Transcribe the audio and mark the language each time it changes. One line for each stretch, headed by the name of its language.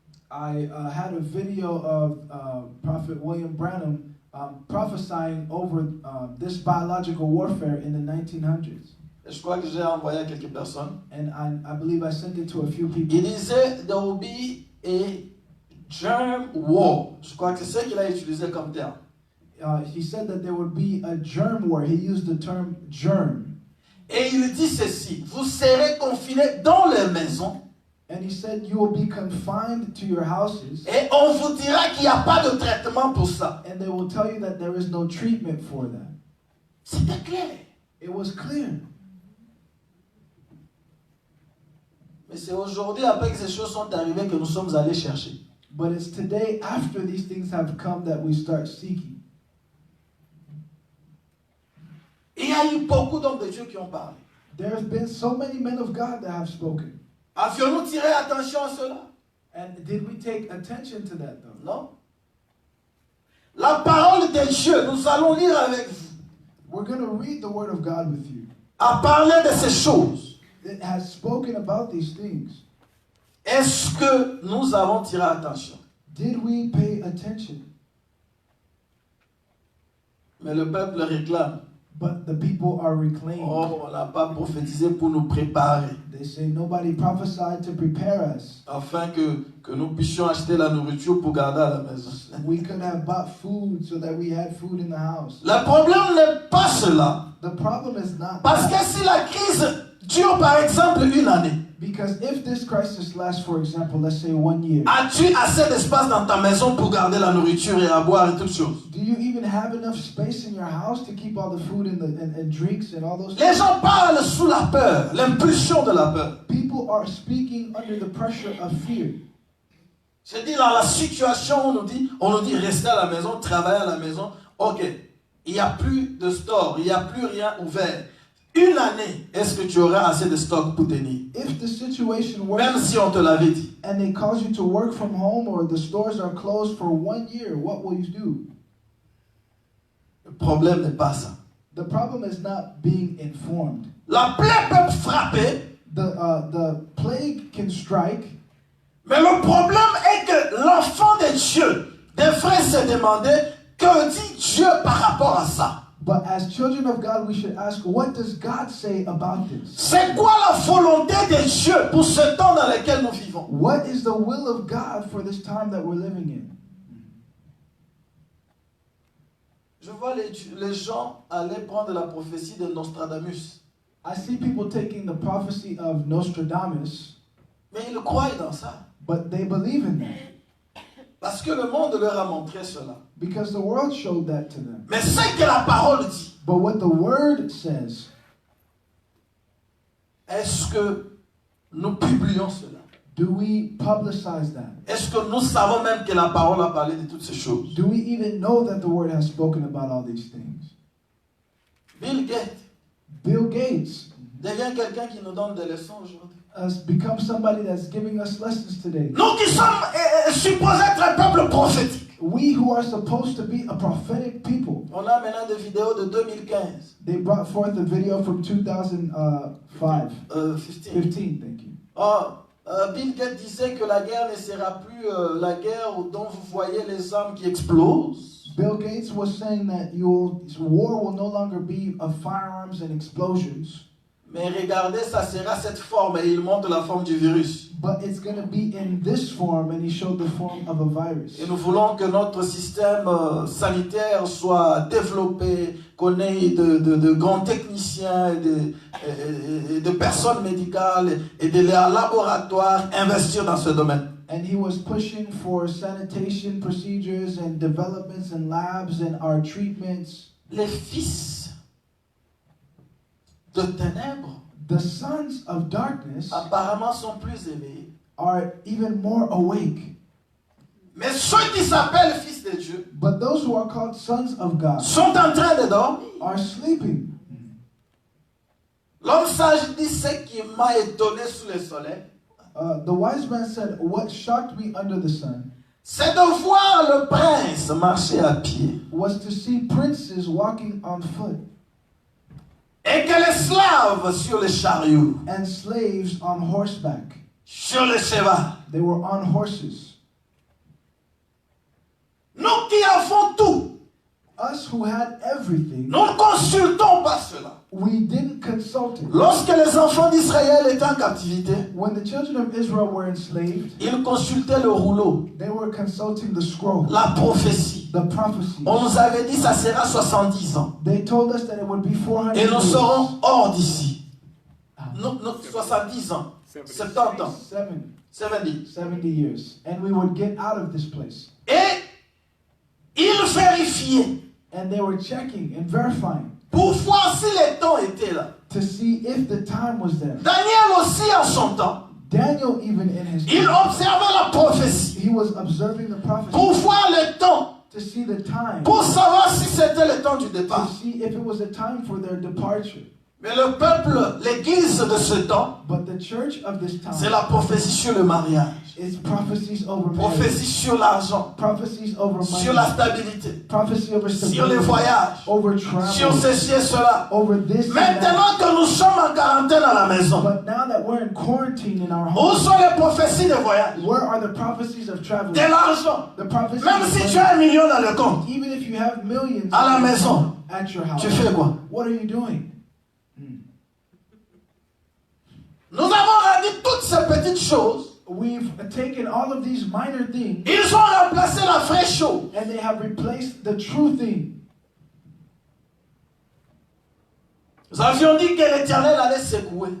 English: I had a video of Prophet William Branham prophesying over this biological warfare in the 1900s.
French: Et je crois que j'ai envoyé à quelques personnes.
English: And I believe I sent it to a few people.
French: Il disait
English: there will be a germ war.
French: Je crois que c'est ce qu'il a utilisé comme terme.
English: He said that there would be a germ war. He used the term germ.
French: Et il dit ceci: vous serez confinés dans les maisons.
English: And he said you will be confined to your houses.
French: Et on vous dira qu'il n'y a pas de traitement pour ça.
English: And they will tell you that there is no treatment for that.
French: C'était clair.
English: It was clear.
French: Mais c'est aujourd'hui, après que ces choses sont arrivées, que nous sommes allés chercher.
English: But it's today, after these things have come, that we start seeking.
French: Il y a eu beaucoup d'hommes de Dieu qui ont parlé.
English: There have been so many men of God that have spoken.
French: Avions-nous tiré attention à cela?
English: And did we take attention to that though?
French: Non. La parole de Dieu, nous allons lire avec vous,
English: We're going to read the word of God with you.
French: a parlé de ces choses.
English: It has spoken about these things.
French: Est-ce que nous avons tiré attention?
English: Did we pay attention?
French: Mais le peuple réclame.
English: But the people are reclaimed.
French: Oh, on n'a pas prophétisé pour nous préparer,
English: They say nobody prophesied to prepare us.
French: afin que nous puissions acheter la nourriture pour garder à la maison.
English: We could have bought food so that we had food in the house.
French: Le problème n'est pas cela.
English: The problem is not
French: Parce que
English: that.
French: si la crise dure par exemple une année,
English: Because if this crisis lasts, for example, let's say 1 year,
French: as-tu assez d'espace dans ta maison pour garder la nourriture et à boire et toutes choses?
English: do you even have enough space in your house to keep all the food and drinks and all those
French: Les
English: things?
French: gens parlent sous la peur, l'impulsion de la peur.
English: People are speaking under the pressure of fear.
French: Je dis dans la situation où on nous dit rester à la maison, travailler à la maison. Ok, il n'y a plus de store, il n'y a plus rien ouvert. Une année, est-ce que tu auras assez de stock pour tenir?
English: If the situation works
French: Même si on te l'avait dit.
English: and they cause you to work from home or the stores are closed for 1 year, what will you do?
French: Le problème n'est pas ça.
English: The problem is not being informed.
French: La plaie peut frapper,
English: The plague can strike,
French: mais le problème est que l'enfant de Dieu devrait se demander que dit Dieu par rapport à ça.
English: but as children of God, we should ask, what does God say about this?
French: C'est quoi la volonté de Dieu pour ce temps dans lequel nous vivons?
English: What is the will of God for this time that we're living in?
French: Je vois les gens aller prendre la prophétie de Nostradamus.
English: I see people taking the prophecy of Nostradamus,
French: Mais ils croient dans ça.
English: but they believe in that
French: Parce que le monde leur a montré cela.
English: because the world showed that to them.
French: Mais ce que la parole dit,
English: But what the word says,
French: est-ce que nous publions cela?
English: do we publicize that?
French: Est-ce que nous savons même que la parole a parlé de toutes ces choses?
English: Do we even know that the word has spoken about all these things?
French: Bill Gates
English: Bill Gates
French: devient quelqu'un qui nous donne des leçons aujourd'hui.
English: has become somebody that's giving us lessons today.
French: Nous qui sommes supposés être un peuple prophétique.
English: We who are supposed to be a prophetic people.
French: On a maintenant des vidéos de 2015.
English: They brought forth a video from 2005.
French: 15.
English: Thank you.
French: Bill Gates disait que la guerre ne sera plus la guerre dont vous voyez les armes qui explosent.
English: Bill Gates was saying that war will no longer be of firearms and explosions.
French: Mais regardez, ça sera cette forme, et il montre la forme du virus.
English: But it's going to be in this form, and he showed the form of a virus.
French: Et nous voulons que notre système sanitaire soit développé, qu'on ait de grands techniciens et de personnes médicales et de laboratoires investir dans ce domaine.
English: And he was pushing for sanitation procedures and developments and labs and our treatments.
French: Les fils de ténèbres,
English: the sons of darkness,
French: apparemment sont plus éveillés.
English: Are even more awake.
French: Mais ceux qui s'appellent fils de Dieu,
English: but those who are called sons of God,
French: sont en train de dormir.
English: Are sleeping.
French: L'homme sage dit ce qui m'a étonné sous le soleil.
English: The wise man said, "What shocked me under the sun,
French: c'est de voir le prince marcher à pied,
English: was to see princes walking on foot,
French: et que les slaves sur les chariots,
English: and slaves on horseback,
French: sur le cheval.
English: They were on horses.
French: Nous qui avons tout,
English: us who had everything,
French: nous ne consultons pas cela.
English: We didn't consult it.
French: Lorsque les enfants d'Israël étaient en captivité,
English: when the children of Israel were enslaved,
French: ils consultaient le rouleau,
English: they were consulting the scroll,
French: la prophétie.
English: The prophecy.
French: On nous avait dit ça sera 70 ans.
English: They told us that it would be 400
French: et nous
English: years.
French: serons hors d'ici. 70 ans. 70 ans.
English: 70 years. And we would get out of this place.
French: Et ils vérifiaient.
English: And they were checking and verifying.
French: Pour voir si les temps étaient là.
English: To see if the time was there.
French: Daniel aussi en son temps.
English: Daniel even in his
French: il observait la prophétie.
English: He was observing the prophecy.
French: Pour voir le temps.
English: To see the time.
French: Pour savoir si c'était le temps du départ.
English: To see if it was a time for their departure.
French: Mais le peuple, l'église de ce temps,
English: but the church of this time,
French: c'est la prophétie sur le mariage.
English: It's prophecies over
French: prophétie sur l'argent.
English: Prophecies over money.
French: Sur la stabilité.
English: Prophecy over stability.
French: Sur les voyages.
English: Over travel.
French: Sur ceci et cela.
English: Over this
French: maintenant que nous sommes en quarantaine à la maison,
English: but now that we're in quarantine in our
French: où
English: home,
French: sont les prophéties de voyage?
English: Where are the prophecies of travel?
French: De l'argent.
English: The prophecies
French: même si tu as 1 million dans le compte,
English: even if you have millions
French: à la maison,
English: at your house,
French: tu fais quoi?
English: What are you doing?
French: Nous avons rendu toutes ces petites choses.
English: We've taken all of these minor things.
French: Ils ont remplacé la vraie chose.
English: And they have replaced the true thing.
French: Nous avions dit que l'Éternel allait secouer.